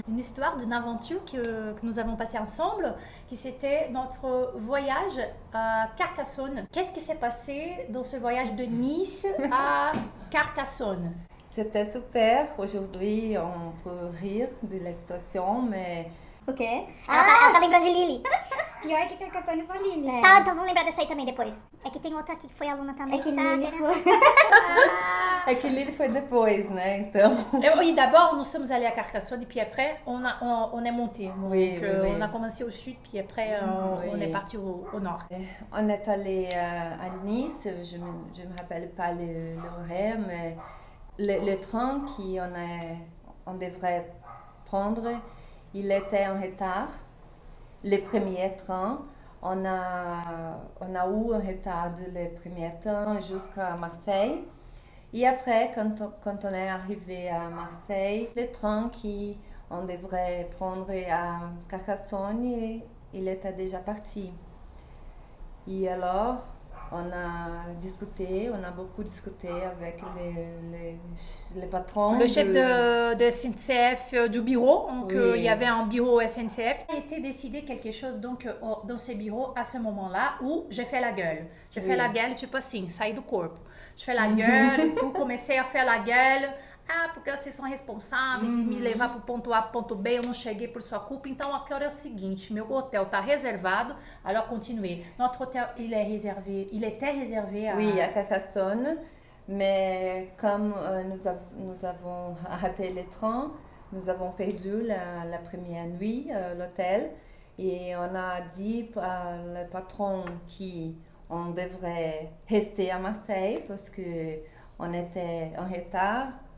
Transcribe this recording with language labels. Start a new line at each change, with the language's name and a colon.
French: Une histoire d'une aventure que nous avons passée ensemble, qui c'était notre voyage à Carcassonne. Qu'est-ce qui s'est passé dans ce voyage de Nice à Carcassonne? C'était super. Aujourd'hui, on peut rire de la situation, mais
Portuguese: O quê? Ela tá lembrando de Lili. Pior que Carcassonne só Lili, né? Tá, então vamos lembrar dessa aí também depois. É que tem outra aqui que foi aluna também. É que tá Lili querendo- foi... é que Lille foi depois, né? Então.
French: Oui, d'abord, nous sommes allés à Carcassonne et puis après, on est monté. Donc, Oui. on a commencé au sud, puis après, on est parti au nord. On est allé à Nice, je me rappelle pas l'horaire, mais le train on devrait prendre, il était en retard. Le premier train, on a eu un retard le premier train jusqu'à Marseille. Et après, quand on est arrivé à Marseille, le train qu'on devrait prendre à Carcassonne, il était déjà parti. Et alors, on a beaucoup discuté avec les patrons. Le chef de SNCF du bureau, donc Oui. il y avait un bureau SNCF. Il a été décidé quelque chose donc dans ce bureau à ce moment-là où j'ai fait la gueule. J'ai fait la gueule,
Portuguese: tipo assim, sair do corpo.
French: Je fais la gueule,
Portuguese: comecei a
French: faire la gueule.
Portuguese: Ah, porque vocês são responsáveis de me levar para o ponto A, ponto B, eu não cheguei por sua culpa. Então, agora é o seguinte, meu hotel está reservado.
French: Alors, continuez. Notre hôtel, il était réservé à... Oui, à Carcassonne. Mais comme nous avons raté le train, nous avons perdu la première nuit à l'hôtel. Et on a dit au patron qu'on devrait rester à Marseille parce qu'on était en retard.